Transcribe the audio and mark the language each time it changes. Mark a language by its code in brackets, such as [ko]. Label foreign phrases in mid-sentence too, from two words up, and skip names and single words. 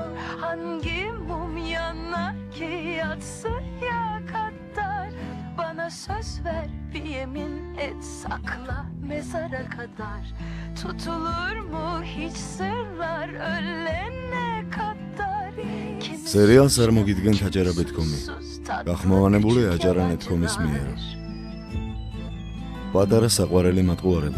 [tr] Hangi mum yanar ki yatsıya kadar? Bana söz ver bir yemin et sakla mezara kadar. Tutulur mu hiç sırlar ölene kadar? [ka] Serial წარმოგიდგენთ აჯარაბეთკომი. გახმოვანებულია აჯარანეთკომის მიერ. პატარა საყვარელი მატყუარები.